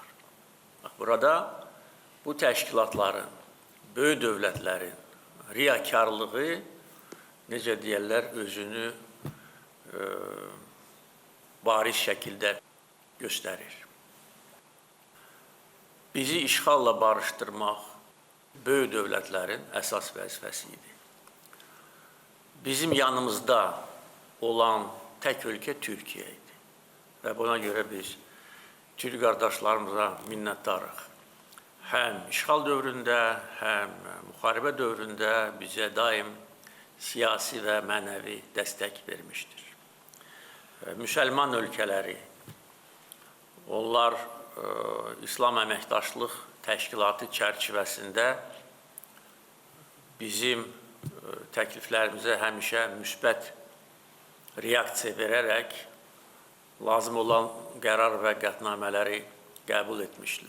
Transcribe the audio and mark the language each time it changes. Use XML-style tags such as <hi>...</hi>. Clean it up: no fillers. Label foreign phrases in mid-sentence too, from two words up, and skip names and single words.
<az>Burada bu təşkilatların, böyük dövlətlərin riyakarlığı, necə deyərlər, özünü bariz şəkildə göstərir. Bizi işğalla barışdırmaq böyük dövlətlərin əsas vəzifəsi idi.</az> <tr>bizim yanımızda olan tek ülke Türkiye idi. Ve buna göre biz Türk kardeşlerimize minnettarıq. Hem</tr> <az>işgal dövründə, hem müharibə dövründə</az> <tr>bize daim siyasi ve mənəvi destek vermiştir.</tr> <az>Müsəlman ölkələri, onlar İslam Əməkdaşlıq Təşkilatı çərçivəsində bizim təkliflərimizə həmişə müsbət reaksiya verərək lazım olan qərar və qətnamələri qəbul etmişlər.</az>